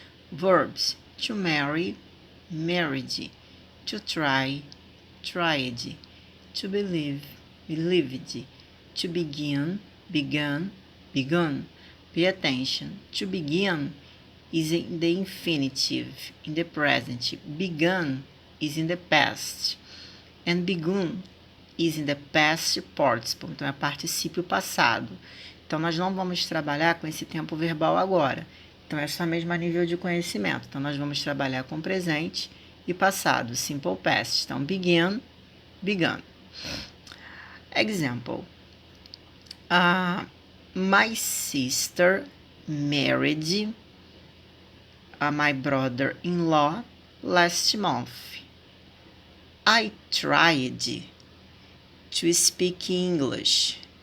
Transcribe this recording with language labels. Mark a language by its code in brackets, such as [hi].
[en] Verbs: to marry, married, to try, tried, to believe, believed, to begin, begun, begun. Pay attention. To begin is in the infinitive, in the present. Begun is in the past. And begun is in the past participle, [pt] então é particípio passado. Então, nós não vamos trabalhar com esse tempo verbal agora. Então, é só mesmo a nível de conhecimento. Então, nós vamos trabalhar com presente e passado, simple past. [en] Então, begin, begun. Example. My sister married my brother-in-law last month. I tried to speak English.